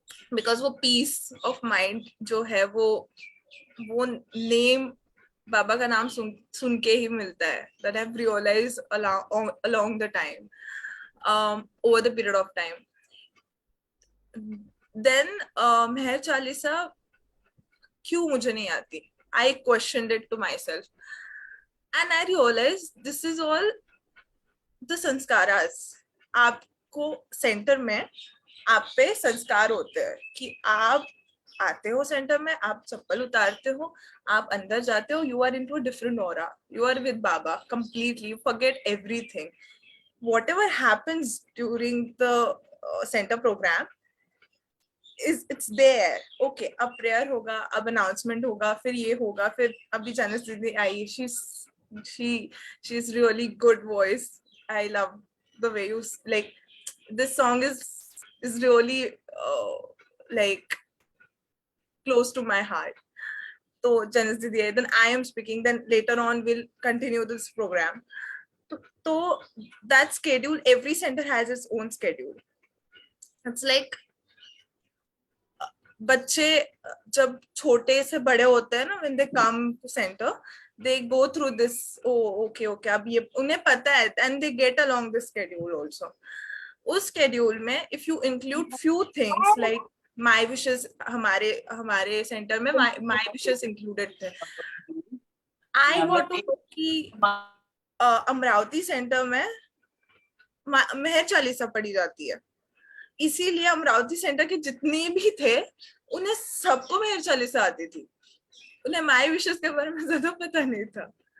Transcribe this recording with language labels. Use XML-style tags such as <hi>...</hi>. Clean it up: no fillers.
<hi>Because वो</hi> <en>peace of mind</en> <hi>जो है वो name बाबा का नाम सुन के ही मिलता है.</hi> <en>That I've realized along the time, over the period of time.</en> <hi>Then Meher Chalisa क्यों मुझे नहीं आती?</hi> <en>I questioned it to myself, and I realized this is all the sanskaras.</en> <hi>आपको सेंटर में आप पे संस्कार होते हैं कि आप आते हो सेंटर में, आप चप्पल उतारते हो, आप अंदर जाते हो,</hi> <en>you are into a different aura. You are with Baba completely. You forget everything. Whatever happens during the center program, it's there.</en> <hi>Okay, अब prayer होगा, अब announcement होगा, फिर ये होगा, फिर अभी जानिस दीदी आई.</hi> <en>She's really good voice. I love the way you like. This song is really like close to my heart. So Janis didi, then I am speaking. Then later on we'll continue this program. So that schedule, every center has its own schedule. It's like</en> <hi>बच्चे जब छोटे से बड़े होते हैं ना,</hi> <en>when they come to center, they go through this. Oh, okay,</en> <hi>अब ये उन्हें पता है,</hi> <en>and they get along the schedule also. उस schedule में if you include few things like my wishes,</en> <hi>हमारे center में</hi> <en>my wishes included थे. I got to know</en> <hi>कि अमरावती center में मेहर चालीसा पढ़ी जाती है. इसीलिए अमरावती सेंटर के जितने भी थे उन्हें सबको मेहर चालीसा आती थी. उन्हें माय विशेस के बारे में ज्यादा पता नहीं था.</hi>